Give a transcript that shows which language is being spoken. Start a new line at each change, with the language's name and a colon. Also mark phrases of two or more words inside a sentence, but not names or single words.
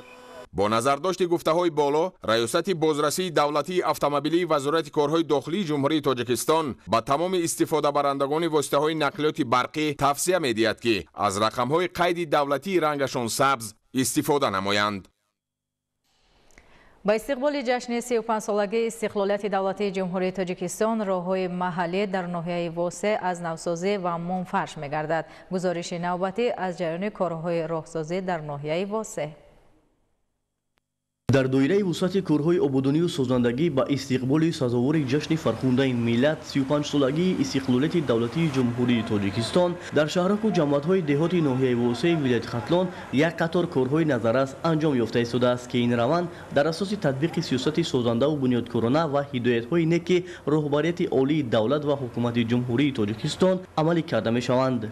Tajik: бо назардошти гуфтаҳои боло раёсати бозрасии давлатии автомобилии вазорати корҳои дохилии ҷумҳурии тоҷикистон ба тамоми истифодабарандагони воситаҳои нақлиёти барқӣ тавсия медиҳад ки аз рақамҳои қайди давлатии рангашон сабз истифода намоянд. бо истиқболи ҷашни 35-солагии истиқлолияти давлатии Ҷумҳурии Тоҷикистон роҳҳои маҳаллӣ дар ноҳияи Восеъ аз нав созӣ ва мунфарш мегардад. гузориши навбатӣ аз ҷараёни корҳои роҳсозӣ дар ноҳияи Восеъ. дар доираи васеъи корҳои ободонӣ ва созандагӣ бо истиқболи сазовори ҷашни фархундаи миллат 35 солагии истиқлолияти давлатии Ҷумҳурии Тоҷикистон дар шаҳрак ва ҷамоатҳои деҳоти ноҳияи Восеъи вилояти Хатлон як қатор корҳои назаррас анҷом ёфта шудааст ки ин раванд дар асоси татбиқи сиёсати созанда ва бунёдкоронаи ва ҳидоятҳои неки роҳбарияти олии давлат ва ҳукумати Ҷумҳурии Тоҷикистон амалӣ карда мешаванд.